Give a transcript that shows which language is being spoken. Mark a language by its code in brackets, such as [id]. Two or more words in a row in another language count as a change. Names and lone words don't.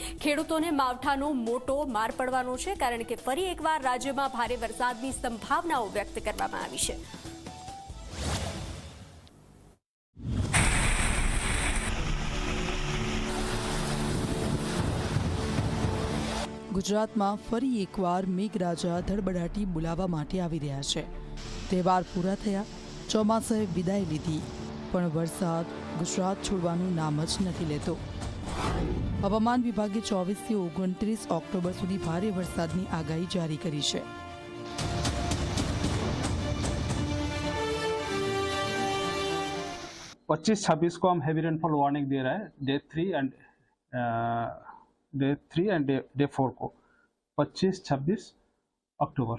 [gu] ખેડૂતોને માવઠાનો મોટો માર પડવાનો છે, કારણ કે ફરી એકવાર રાજ્યમાં ભારે વરસાદની સંભાવનાઓ વ્યક્ત કરવામાં આવી છે। ગુજરાત મેં ફરી એકવાર મેઘરાજા ધડબડાટી બોલાવા માટે આવી રહ્યા છે। તહેવાર પૂરા થયા, ચોમાસાએ વિદાય લીધી, પણ વરસાદ ગુજરાત છોડવાનું નામ જ નથી લેતો। હવામાન વિભાગે 24 થી 29 ઓક્ટોબર સુધી ભારે વરસાદની આગાહી જારી કરી છે। [hi] पच्चीस 26 को हम [en] heavy rainfall warning [hi] दे रहा है, [en] day 3 and day 4 [hi] को 25-26 अक्टूबर।